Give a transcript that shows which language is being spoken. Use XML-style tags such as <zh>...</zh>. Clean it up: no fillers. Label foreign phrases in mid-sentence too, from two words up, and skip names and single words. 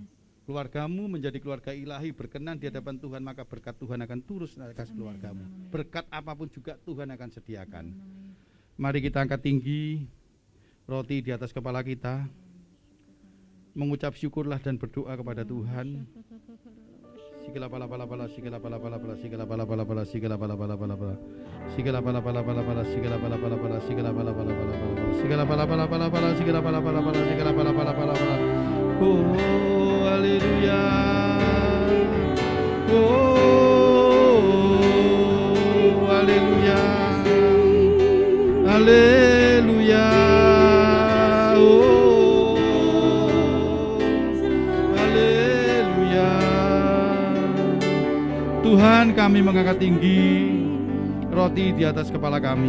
<id>Keluargamu menjadi keluarga ilahi, berkenan di hadapan Tuhan, maka berkat Tuhan akan turun atas keluargamu. Berkat apapun juga Tuhan akan sediakan. Mari kita angkat tinggi roti di atas kepala kita, mengucap syukurlah dan berdoa kepada Tuhan. Sigala pala pala pala, sigala pala pala pala, sigala pala pala pala, sigala pala pala pala pala, sigala pala pala pala pala, sigala pala pala pala, sigala pala pala pala pala, sigala pala pala pala pala, sigala pala pala pala, sigala pala pala pala pala. Oh, haleluya. Oh, haleluya. Haleluya. Tuhan, kami mengangkat tinggi roti di atas kepala kami.</id>